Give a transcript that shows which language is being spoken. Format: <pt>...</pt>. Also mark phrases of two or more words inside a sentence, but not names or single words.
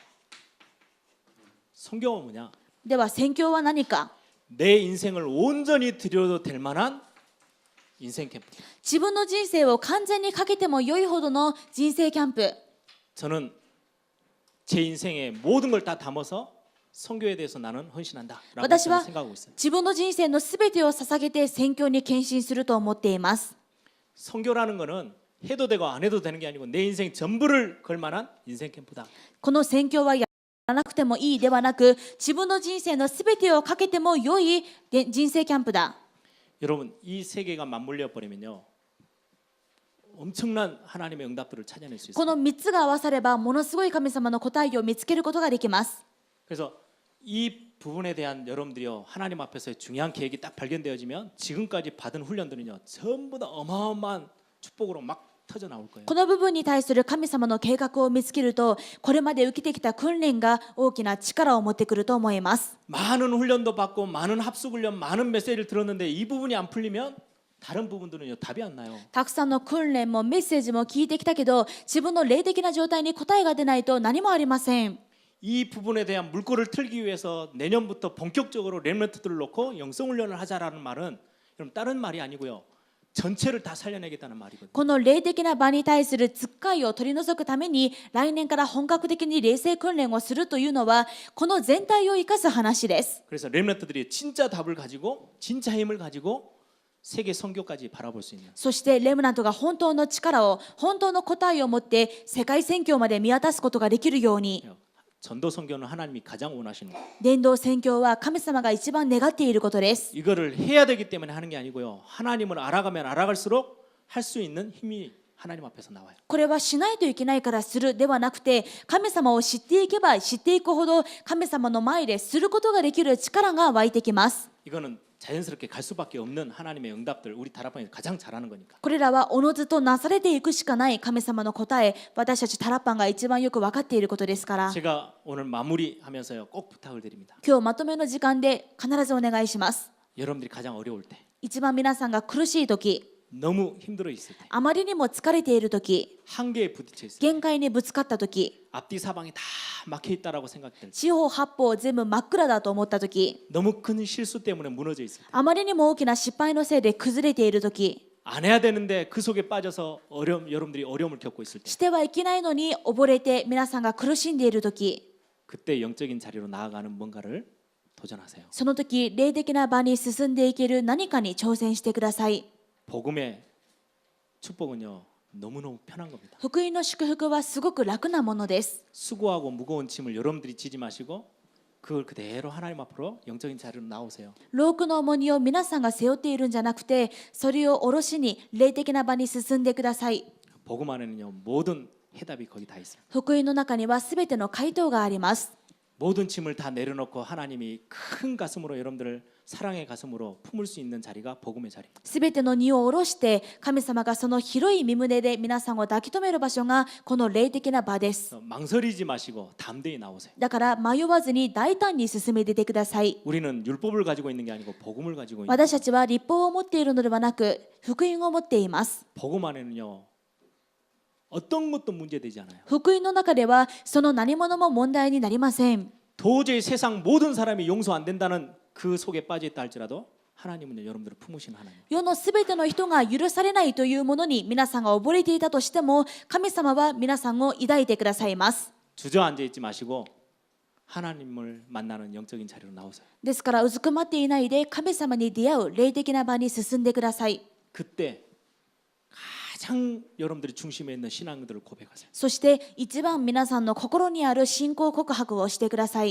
<ko>성경은 뭐냐?</ko> <ja>では宣教は何か。</ja> <ko>내 인생을 온전히 드려도 될 만한 인생 캠프.</ko> <ja>自分の人生を完全にかけても良いほどの人生キャンプ。</ja> <ko>저는 제 인생의 모든 걸 다 담아서 선교에 대해서 나는 헌신한다라고</ko> <ja>私は</ja> <ko>생각하고 있어요.</ko> <ja>自分の人生のすべてを捧げて宣教に献身すると思っています。</ja> <ko>선교라는 거는 해도 되고 안 해도 되는 게 아니고 내 인생 전부를 걸 만한 인생 캠프다.</ko> <ja>この宣教はやらなくてもいいではなく自分の人生のすべてをかけても良い人生キャンプだ。</ja> <ko>여러분 이 세 개가 맞물려 버리면요 엄청난 하나님의 응답들을 찾아낼 수</ko> <ja>こ</ja> <ko>있어요.</ko> <ja>の3つが合わさればものすごい神様の答えを見つけることができます。</ja> <ko>그래서 이 부분에 대한 여러분들이요 하나님 앞에서의 중요한 계획이 딱 발견되어지면 지금까지 받은 훈련들은요 전부 다 어마어마한 축복으로 막 터져 나올 거예요.</ko> <ja>この部分に対する神様の計画を見つけるとこれまで受けてきた訓練が大きな力を持ってくると思います。</ja> <ko>많은 훈련도 받고 많은 합숙 훈련, 많은 메시지를 들었는데 이 부분이 안 풀리면 다른 부분들은요 답이 안 나요.</ko> <ja>たくさんの訓練もメッセージも聞いてきたけど自分の霊的な状態に答えが出ないと何もありません。</ja> <ko>이 부분에 대한 물꼬를 틀기 위해서 내년부터 본격적으로 렘넌트들을 놓고 영성 훈련을 하자라는 말은 여러분 다른 말이 아니고요. 전체를 다 살려내겠다는 말이거든요.</ko> <ja>この霊的な場に対するつっかいを取り除くために来年から本格的に霊性訓練をするというのはこの全体を生かす話です。</ja> <ko>그래서 렘넌트들이 진짜 답을 가지고 진짜 힘을 가지고 세계 선교까지 바라볼 수 있는</ko> <ja>そしてレムナントが本当の力を本当の答えを持って世界宣教まで見渡すことができるように</ja> <ko>전도 선교는 하나님이 가장 원하시는 거예요.</ko> <ja>伝道宣教は神様が一番願っていることです。</ja> <ko>이거를 해야 되기 때문에 하는 게 아니고요. 하나님을 알아가면 알아갈수록 할 수 있는 힘이 하나님 앞에서 나와요.</ko> <ja>これはしないといけないからするではなくて神様を知っていけば知っていくほど神様の前ですることができる力が湧いてきます。</ja> <ko>이거는 자연스럽게 갈 수밖에 없는 하나님의 응답들 우리 다락방에서 가장 잘하는 거니까.</ko> <ja>これらはおのずとなされていくしかない神様の答え私たちタラッパンが一番よく分かっていることですから</ja> <ko>제가 오늘 마무리하면서요 꼭 부탁을 드립니다.</ko> <ja>今日まとめの時間で必ずお願いします。</ja> <ko>여러분들이 가장 어려울 때,</ko> <ja>一番皆さんが苦しい時</ja> <ko>너무 힘들어 있을 때,</ko> <ja>あまりにも疲れている時</ja> <ko>한계에 부딪혀 있을 때,</ko> <ja>限界にぶつかった時</ja> <ko>앞뒤 사방이 다 막혀 있다라고 생각될 때,</ko> <ja>四方八方全部真っ暗だと思った時</ja> <ko>너무 큰 실수 때문에 무너져 있을 때,</ko> <ja>あまりにも大きな失敗のせいで崩れている時</ja> <ko>안 해야 되는데 그 속에 빠져서 여러분들이 어려움을 겪고 있을 때,</ko> <ja>してはいけないのに溺れて皆さんが苦しんでいる時</ja> <ko>그때 영적인 자리로 나아가는 뭔가를 도전하세요.</ko> <ja>その時霊的な場に進んでいける何かに挑戦してください。</ja> <ko>복음의 축복은요 너무너무 편한 겁니다.</ko> <ja>福音の祝福はすごく楽なものです。</ja> <ko>수고하고 무거운 짐을 여러분들이 지지 마시고 그걸 그대로 하나님 앞으로 영적인 자리로 나오세요.</ko> <ja>労苦の重荷を皆さんが背負っているんじゃなくてそれを下ろしに霊的な場に進んでください。</ja> <ko>복음 안에는요 모든 해답이 거기 다 있어요.</ko> <ja>福音の中にはすべての回答があります。</ja> <ko>모든 짐을 다 내려놓고 하나님이 큰 가슴으로 여러분들을 사랑의 가슴으로 품을 수 있는 자리가 복음의 자리입니다.</ko> <ja>すべての荷を下ろして神様がその広い身胸で皆さんを抱き留める場所がこの霊的な場です。</ja> <ko>망설이지 마시고 담대히 나오세요.</ko> <ja>だから迷わずに大胆に進め出てください。</ja> <ko>우리는 율법을 가지고 있는 게 아니고 복음을 가지고 있는</ko> <ja>私たちは律法を持っているのではなく福音を持っています。</ja> <ko>복음 안에는요 어떤 것도 문제되지 않아요.</ko> <ja>福音の中ではその何者も問題になりません。</ja> <ko>도저히 세상 모든 사람이 용서 안 된다는 그 속에 빠져 있다 할지라도 하나님은요 여러분들을 품으시는 하나님.</ko> <ja>世のすべての人が許されないというものに皆さんが溺れていたとしても神様は皆さんを抱いてくださいます。</ja> <ko>주저앉아 있지 마시고 하나님을 만나는 영적인 자리로 나오세요.</ko> <ja>ですからうずくまっていないで神様に出会う霊的な場に進んでください。</ja> <ko>그때 가장 여러분들이 중심에 있는 신앙들을 고백하세요.</ko> <ja>そして一番皆さんの心にある信仰告白をしてください。</ja>